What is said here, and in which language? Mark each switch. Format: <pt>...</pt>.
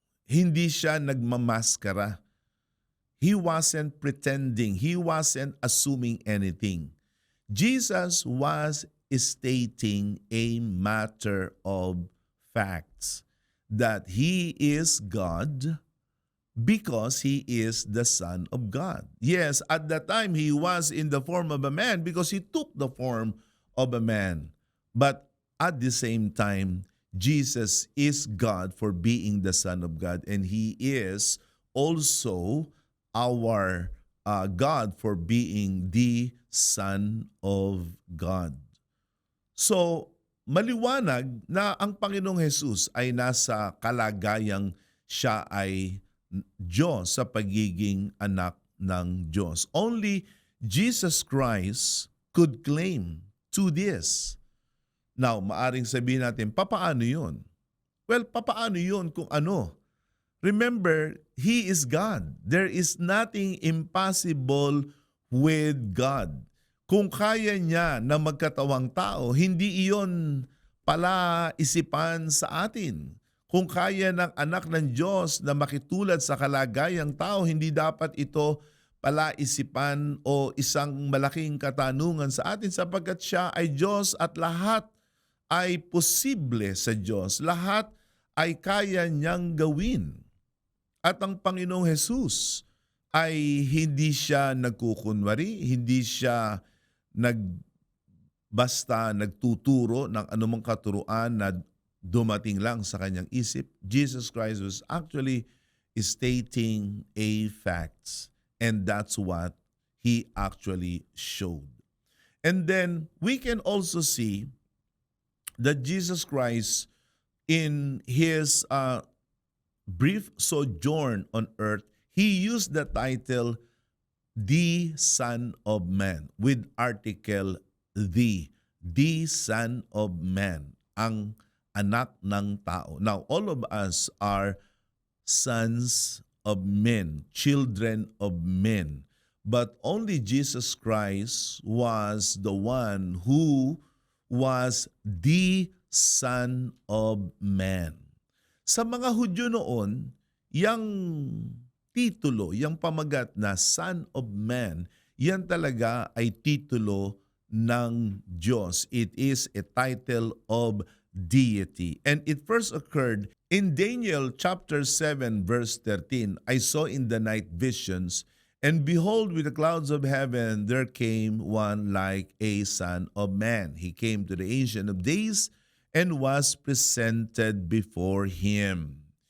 <tl>Hindi siya nagmamaskara.</tl> <en>He wasn't pretending. He wasn't assuming anything. Jesus was stating a matter of facts that he is God because he is the Son of God. Yes, at that time he was in the form of a man because he took the form of a man. But at the same time, Jesus is God for being the Son of God, and he is also our God for being the Son of God.</en> <tl>So, maliwanag na ang Panginoong Jesus ay nasa kalagayang siya ay Diyos sa pagiging anak ng Diyos.</tl> <en>Only Jesus Christ could claim to this.</en> <tl>Now, maaring sabihin natin, papaano yun? Well, papaano yun kung ano?</tl> <en>Remember, He is God. There is nothing impossible with God.</en> <tl>Kung kaya niya na magkatawang tao, hindi iyon pala isipan sa atin. Kung kaya ng anak ng Diyos na makitulad sa kalagayang tao, hindi dapat ito pala isipan o isang malaking katanungan sa atin sapagkat siya ay Diyos at lahat ay posible sa Diyos. Lahat ay kaya niyang gawin. At ang Panginoong Jesus ay hindi siya nagkukunwari, hindi siya basta nagtuturo ng anumang katuruan na dumating lang sa kanyang isip.</tl> <en>Jesus Christ was actually stating a facts, and that's what he actually showed. And then we can also see that Jesus Christ in his brief sojourn on earth, he used the title the Son of Man with article the Son of Man,</en> <tl>ang anak ng tao.</tl> <en>Now, all of us are sons of men, children of men. But only Jesus Christ was the one who was the Son of Man.</en> <tl>Sa mga Hudyo noon, yung titulo, yung pamagat na Son of Man, yan talaga ay titulo ng Diyos.</tl> <en>It is a title of deity. And it first occurred in Daniel chapter 7 verse 13. I saw in the night visions, and behold, with the clouds of heaven there came one like a Son of Man. He came to the Ancient of Days and was presented before him.</en>